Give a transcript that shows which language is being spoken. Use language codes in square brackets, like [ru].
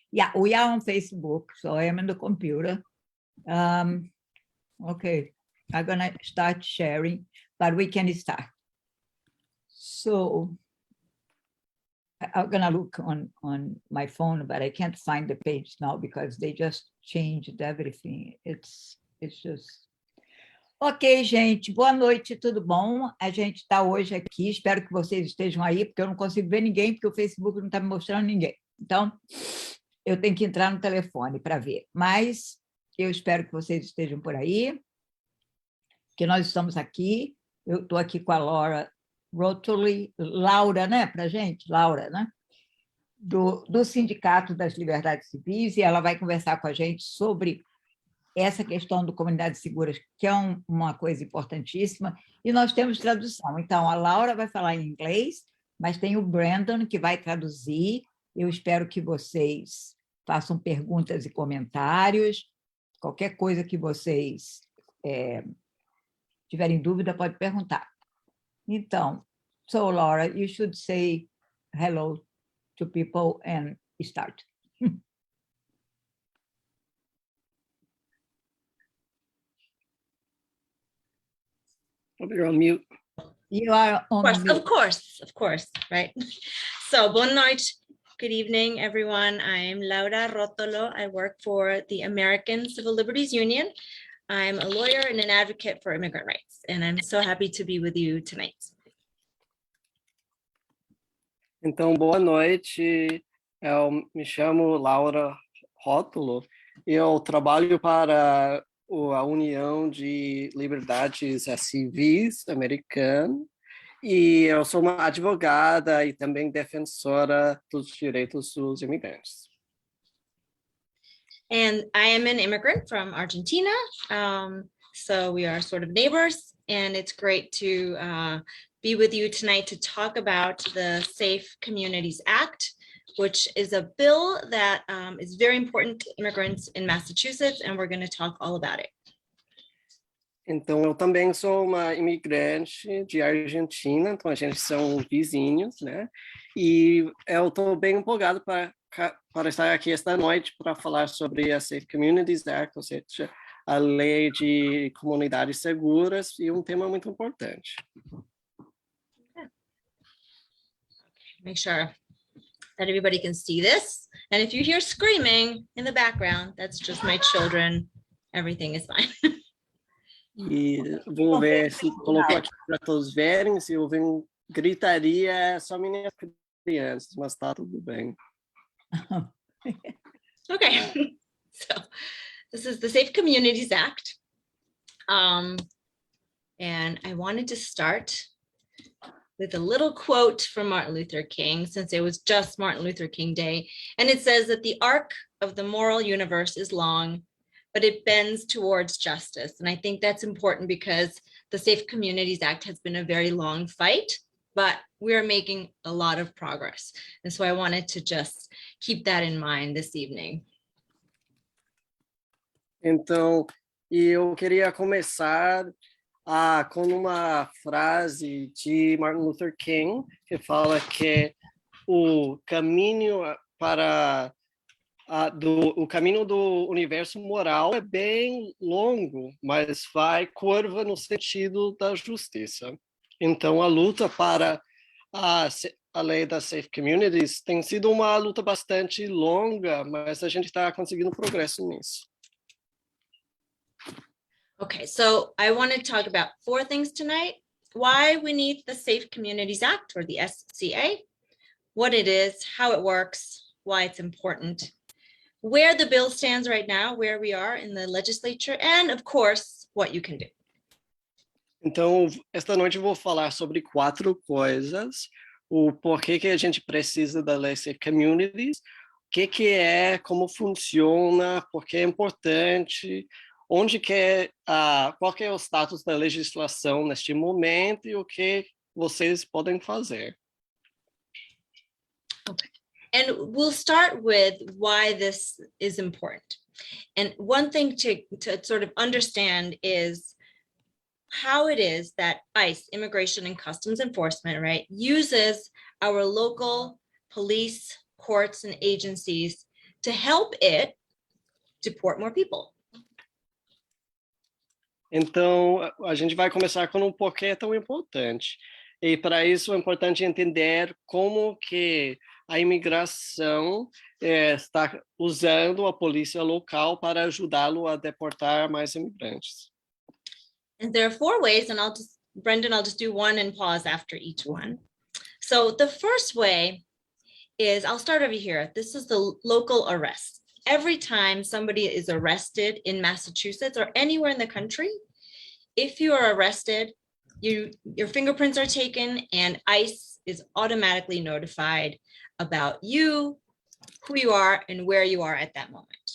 [en] Yeah, we are on Facebook, so I am in the computer. Okay, I'm gonna start sharing, but we can start. So I'm gonna look on my phone, but I can't find the page now because they just changed everything. It's just... [pt] Ok, gente, boa noite, tudo bom? A gente está hoje aqui, espero que vocês estejam aí, porque eu não consigo ver ninguém, porque o Facebook não está me mostrando ninguém. Então, eu tenho que entrar no telefone para ver. Mas eu espero que vocês estejam por aí, que nós estamos aqui. Eu estou aqui com a Laura Rotolo, Laura, né, para gente? Laura, né? Do Sindicato das Liberdades Civis, e ela vai conversar com a gente sobre essa questão do Comunidades Seguras, que é uma coisa importantíssima, e nós temos tradução. Então, a Laura vai falar em inglês, mas tem o Brandon que vai traduzir. Eu espero que vocês façam perguntas e comentários. Qualquer coisa que vocês tiverem dúvida, pode perguntar. [en] Então, so Laura, you should say hello to people and start. You're on mute. You are on mute. Of course, right? So, [pt] boa noite, [en] good evening, everyone. I'm Laura Rotolo. I work for the American Civil Liberties Union. I'm a lawyer and an advocate for immigrant rights, and I'm so happy to be with you tonight. [pt] Então, boa noite. Eu me chamo Laura Rotolo e eu trabalho para a União de Liberdades Civis americana e eu sou uma advogada e também defensora dos direitos dos imigrantes. [en] And I am an immigrant from Argentina, so we are sort of neighbors, and it's great to be with you tonight to talk about the Safe Communities Act, which is a bill that is very important to immigrants in Massachusetts, and we're going to talk all about it. [pt] Então, eu também sou uma imigrante de Argentina, então a gente são vizinhos, né? E eu estou bem empolgado para estar aqui esta noite para falar sobre a Safe Communities Act, ou seja, a lei de comunidades seguras, e um tema muito importante. [en] Make sure that everybody can see this. And if you hear screaming in the background, that's just my children. Everything is fine. [pt] E vou ver se colocou aqui para todos verem, se ouvir gritaria, é só minhas crianças, mas tá tudo bem. [en] Okay, so this is the Safe Communities Act. And I wanted to start with a little quote from Martin Luther King, since it was just Martin Luther King Day. And it says that the arc of the moral universe is long, but it bends towards justice. And I think that's important because the Safe Communities Act has been a very long fight, but we're making a lot of progress. And so I wanted to just keep that in mind this evening. [pt] Então, eu queria começar com uma frase de Martin Luther King, que fala que o caminho para o caminho do universo moral é bem longo, mas vai curva no sentido da justiça. Então, a luta para a lei das Safe Communities tem sido uma luta bastante longa, mas a gente está conseguindo progresso nisso. [en] Okay, so I want to talk about 4 things tonight. Why we need the Safe Communities Act, or the SCA, what it is, how it works, why it's important, where the bill stands right now, where we are in the legislature, and of course, what you can do. [pt] Então, esta noite eu vou falar sobre 4 coisas: o porquê que a gente precisa da lei Safe Communities, o que é, como funciona, por que é importante, onde que é, qual que é o status da legislação neste momento e o que vocês podem fazer. [en] Okay. And we'll start with why this is important. And one thing to sort of understand is how it is that ICE, Immigration and Customs Enforcement, right, uses our local police, courts, and agencies to help it deport more people. [pt] Então, a gente vai começar com um porquê é tão importante. E para isso é importante entender como que a imigração está usando a polícia local para ajudá-lo a deportar mais imigrantes. [en] And there are 4 ways, and Brendan, I'll just do one and pause after each one. So the first way is, I'll start over here. This is the local arrest. Every time somebody is arrested in Massachusetts or anywhere in the country, if you are arrested, your fingerprints are taken and ICE is automatically notified about you, who you are, and where you are at that moment.